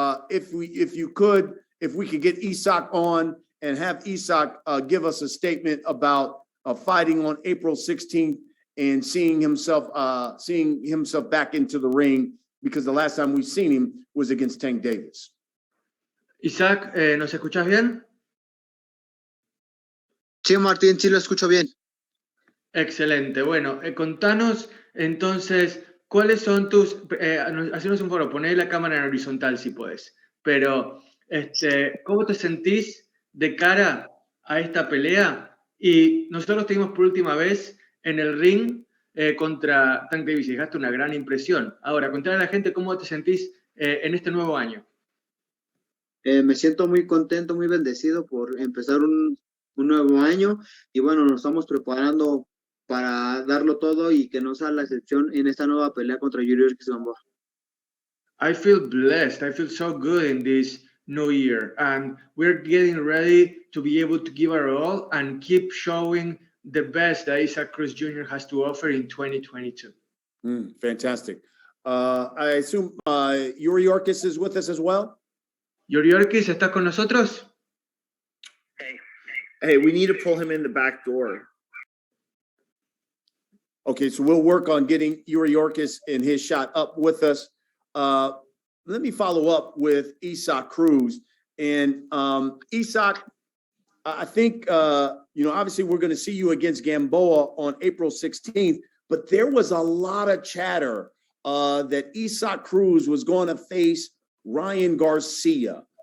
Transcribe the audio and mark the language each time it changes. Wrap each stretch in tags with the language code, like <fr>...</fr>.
<en>If we could get Isaac on and have Isaac give us a statement about fighting on April 16th and seeing himself back into the ring, because the last time we've seen him was against Tank Davis.</en> <es>Isaac, ¿nos escuchás bien? Sí, Martín, sí lo escucho bien. Excelente. Bueno, contanos entonces, ¿cuáles son tus... hacernos un favor, poné la cámara en horizontal si podés. Pero, ¿cómo te sentís de cara a esta pelea? Y nosotros te vimos por última vez en el ring contra Tank Davis y dejaste una gran impresión. Ahora, contale a la gente cómo te sentís en este nuevo año. Me siento muy contento, muy bendecido por empezar un nuevo año, y bueno, nos estamos preparando para darlo todo y que no sea la excepción en esta nueva pelea contra Yuriorkis Gamboa.</es> <en>I feel blessed. I feel so good in this new year, and we're getting ready to be able to give our all and keep showing the best that Isaac Cruz Jr. has to offer in 2022. Fantastic. I assume Yuriorkis is with us as well?</en> <es>Yuriorkis, ¿estás con nosotros?</es> <en>Hey, we need to pull him in the back door. Okay, so we'll work on getting Yuriorkis and his shot up with us. Let me follow up with Isaac Cruz. And Isaac, I think, obviously we're going to see you against Gamboa on April 16th, but there was a lot of chatter that Isaac Cruz was going to face Ryan Garcia.</en>